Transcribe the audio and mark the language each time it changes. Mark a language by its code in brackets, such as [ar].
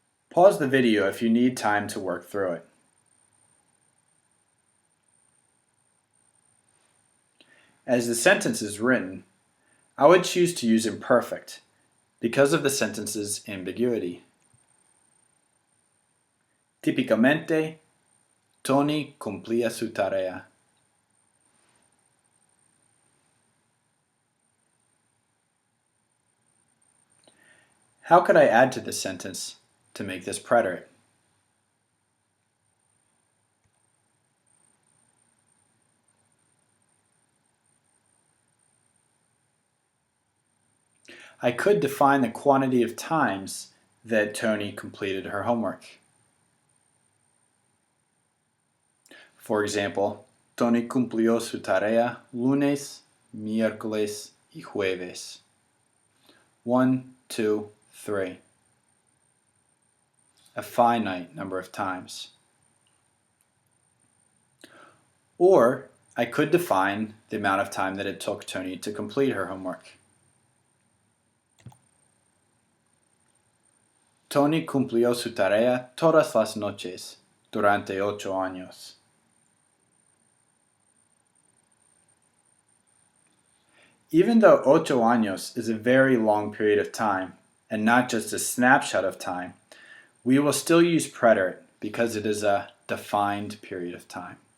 [en] Pause the video if you need time to work through it. As the sentence is written, I would choose to use imperfect because of the sentence's ambiguity. [es] Típicamente, Tony cumplía su tarea. [en] How could I add to this sentence to make this preterite? I could define the quantity of times that Tony completed her homework. For example, [es] Tony cumplió su tarea lunes, miércoles y jueves. 1, 2, 3. [en] a finite number of times. Or I could define the amount of time that it took Tony to complete her homework. [es] Tony cumplió su tarea todas las noches durante 8 años. [en] Even though [es] 8 años [en] is a very long period of time, and not just a snapshot of time, we will still use preterit because it is a defined period of time.